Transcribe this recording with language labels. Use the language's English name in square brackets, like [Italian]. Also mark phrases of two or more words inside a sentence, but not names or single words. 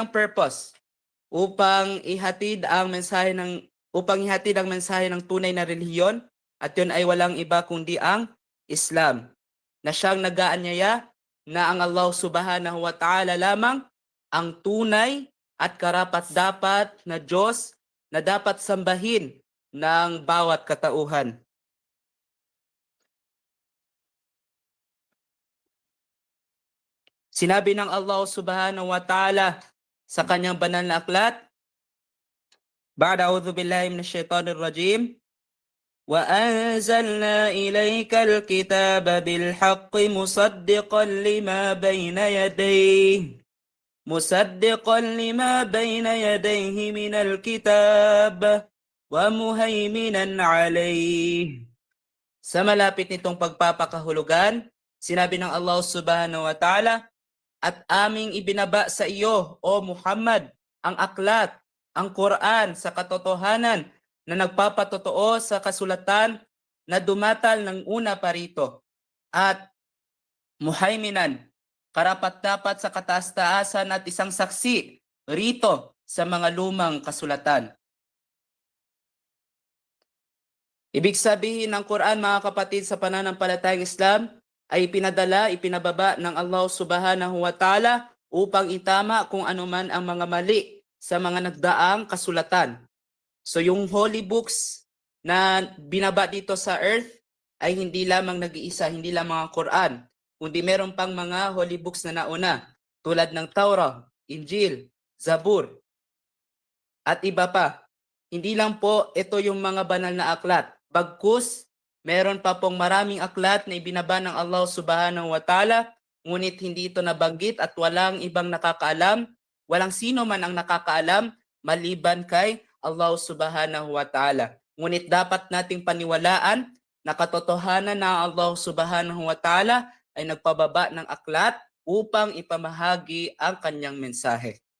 [Filipino] ang purpose, upang ihatid ang mensahe ng tunay na relihiyon, at yun ay walang iba kundi ang Islam, na siyang nag-aanyaya na ang Allah [Arabic] سبحانه وتعالى [Filipino] lamang ang tunay at karapat-dapat na Diyos na dapat sambahin ng bawat katauhan. Sinabi ng Allah [Arabic] سبحانه وتعالى [Filipino] sa kanyang banal na aklat, [Arabic] بعد أعوذ بالله من الشيطان الرجيم, وَأَنزَلْنَا إِلَيْكَ الْكِتَابَ بِالْحَقِّ مُصَدِّقًا لِمَا بَيْنَ يَدَيْهِ مِنَ الْكِتَابِ وَمُهَيْمِنًا عَلَيْهِ. [Filipino] Sa malapit nitong pagpapakahulugan, sinabi ng Allah [Arabic] سبحانه وتعالى, [Filipino] at aming ibinaba sa iyo, O Muhammad, ang aklat, ang Quran sa katotohanan na nagpapatotoo sa kasulatan na dumatal ng una pa rito, at muhaiminan, karapat-dapat sa kataas-taasan at isang saksi rito sa mga lumang kasulatan. Ibig sabihin ng Quran, mga kapatid, sa pananampalatayang Islam ay ipinababa ng Allah [Arabic] سبحانه وتعالى [Filipino] upang itama kung ano man ang mga mali sa mga nagdaang kasulatan. So yung [English] holy books [Filipino] na binaba dito sa earth ay hindi lamang nag-iisa, hindi lamang ang Quran, kundi meron pang mga [English] holy books [Filipino] na nauna tulad ng Taurah, Injil, Zabur, at iba pa. Hindi lang po ito yung mga banal na aklat. Bagkus, meron pa pong maraming aklat na ibinaba ng Allah [Arabic] سبحانه وتعالى, [Filipino] ngunit hindi ito nabanggit at walang ibang nakakaalam, walang sino man ang nakakaalam maliban kay Allah [Arabic] سبحانه وتعالى. [Filipino] Ngunit dapat nating paniwalaan na katotohanan na Allah [Arabic] سبحانه وتعالى [Filipino] ay nagpababa ng aklat upang ipamahagi ang kanyang mensahe.